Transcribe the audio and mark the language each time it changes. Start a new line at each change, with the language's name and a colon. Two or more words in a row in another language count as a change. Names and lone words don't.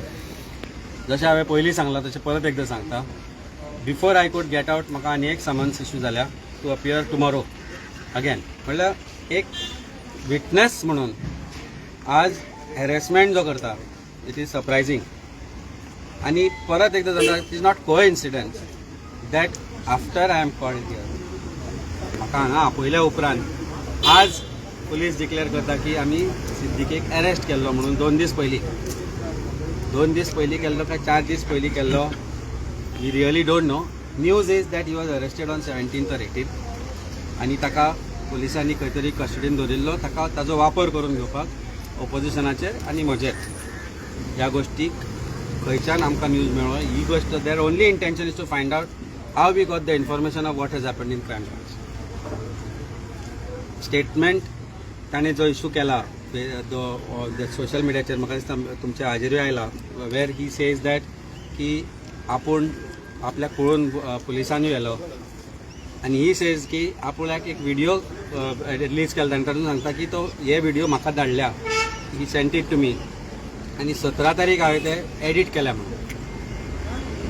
Konkani: जशें हांवें पयलीं सांगलां तशें परत एकदां सांगता.
English: before I could get out
Konkani: म्हाका आनी एक समन्स इश्यू जाल्या
English: to appear tomorrow again.
Konkani: म्हणल्यार एक विटनेस म्हणून आज हॅरेसमेंट जो करता
English: it is surprising.
Konkani: आनी परत एकदां जाता
English: it is not coincidence that after I am called here
Konkani: म्हाका हांगा आपयल्या उपरांत आज पुलीस डिक्लेअर करता की आमी सिद्दीकीक अरेस्ट केल्लो म्हणून 2 दीस पयलीं केल्लो काय 4 दीस पयलीं केल्लो
English: we really don't know. news is that he was arrested on 17th or 18th
Konkani: आनी ताका पुलिसांनी खंय तरी कस्टडीन दवरिल्लो. ताका ताजो वापर करून घेवपाक ऑपोजिशनाचेर आनी म्हजेर ह्या गोष्टीक खंयच्यान आमकां न्यूज मेळ्ळो. ही गोश्ट
English: their only intention is to find out how we got the information of what has happened in crime branch.
Konkani: स्टेटमेंट ताणें जो इश्यू केला सोशल मिडियाचेर म्हाका दिसता तुमच्या हाजेरूय आयला
English: where he says that
Konkani: की आपूण आपल्याक पळोवन पुलिसांनी व्हेलो आनी
English: he says
Konkani: की आपुल्याक एक व्हिडिओ रिलीज केला ताणें तातूंत सांगता की तो हे व्हिडिओ म्हाका धाडल्या
English: he sent it to me
Konkani: आनी 17 तारीख हांवें ते एडीट केल्या म्हणून.